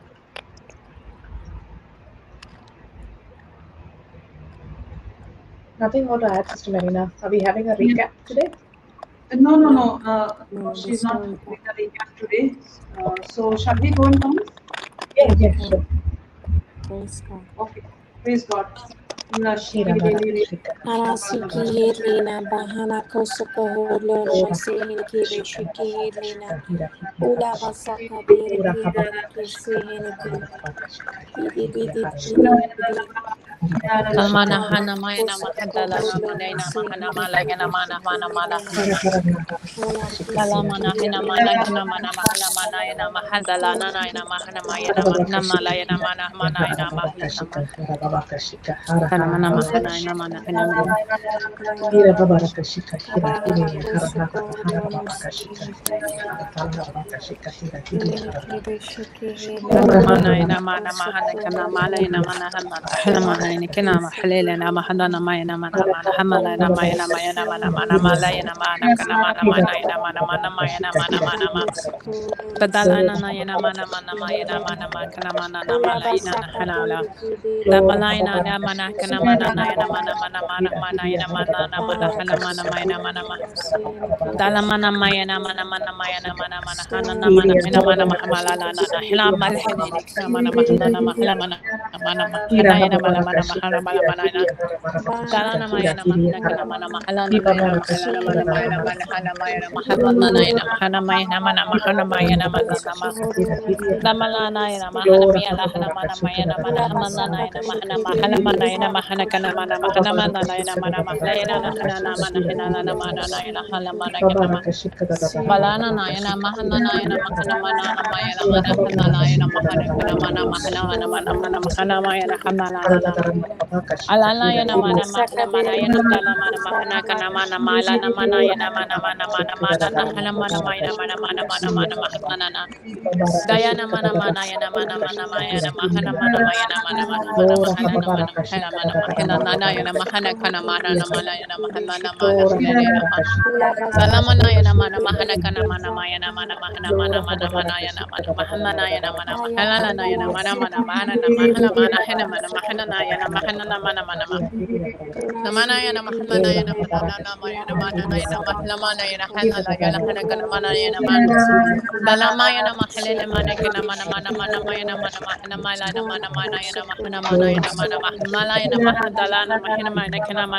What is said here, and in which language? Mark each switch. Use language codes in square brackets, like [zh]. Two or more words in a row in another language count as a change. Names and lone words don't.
[en] Nothing more to add, Sister Marina. Are we having a recap today? No. No, She's there's no not recap. doing the recap today. So shall we go in tongues? Yeah, You yeah, can. sure. Praise God. Okay. Praise God. Shira Baraka Shika. Harasiki Hirlina Bahana Kosoko Holo Namasihin Kibe Shiki Hirlina Ula Basaka Ura Biriki Kaba Biriki Sihiniki Baraka Shika. Bidi Bidi Harashika. Bidi Bidi Kalmana Baba hana maya Kosoko mahadala na Holo manay na mahana Nasihin malaya na Kibe mana Shiki mana mala. Hirlina Hara Hara Baraka Hala Shika. Kisiki Kalamana hina Hirlina mana kana mana mahana manaya na mahadala na na na mahana maya na Baraka mahana Shika. malaya na mana manaya na Baraka mahana Shika. mana. Baraka Shika. Hara Hara Kalamana Hara mahana na mana hina mana. Hira Baraka Shika. Hira Kabahara Hira Hara Hara Kosoko Hara Holo Baraka Shika. Nasihin Hara Hara Baraka Shika. Hira Hira Hini Hara Kibe Shiki Hirlina Manaya na Bahana mana mahana Kosoko kana Holo malaya na mana hana manaya ni kina mahalela na mahana na maya na mana mana hamala na maya na maya na mana mana malaya na mana kana mana manaya na mana mana maya na mana mana ma. Kadala na ya na mana mana maya na mana mana kana mana na malaya na halala. Tapalay na mana kana mana na ya na mana mana mana mana ya na mana na mana hala mana maya na mana ma. Dala mana maya na mana mana maya na mana mana hana na mana hina mana mahamala na na hila malhini ni kana mana mahana na mahala mana mana mahana ya na mana mana mahana mana mana na. Dala na maya na mahana kana mana mahala na maya na mahala na mana maya na mana hala maya na mahala na na ya na mahana maya na mana mahana maya na mana na ma. Damala na ya na mahana maya la hana mana maya na mana hamala na ya na mahana mahala mana ya na mahana kana mana mahana mana na ya na mana mahala ya na hana na mana hina na mana na ya na hala mana kana ma. Balana na yana mahana na yana mahana mana na ma yana mana hana na yana mahana kana mana mahana na mana mana mahana ma yana hana na na na Alanayana mana mahana manayana dala mana mahana kana mana mala na manayana mana mana mana mana na hana mana mana mana mana mana mana mahana na dayana mana manayana mana mana mayana mahana mana mayana mana mana mana mahana na mana mahana mana mahana na nayana mahana kana mana na manayana mahana na mana halena ma salamana yana mana mahana kana mana mayana mana mahana mana mana mana yana mana mahana na yana mana mahana na yana mana mana mana na mahana mana hena mana mahana na yana mahana na mana mana ma namana yana mahana na yana mahana na mayana mana na yana mahana mana yana hana la yana hana kana mana yana mana dalama yana mahalena mana kana mana mana mana mayana mana mahana mala na mana mana yana mahana mana yana mana mahana mala yana mahana dalana mahana mana kana mana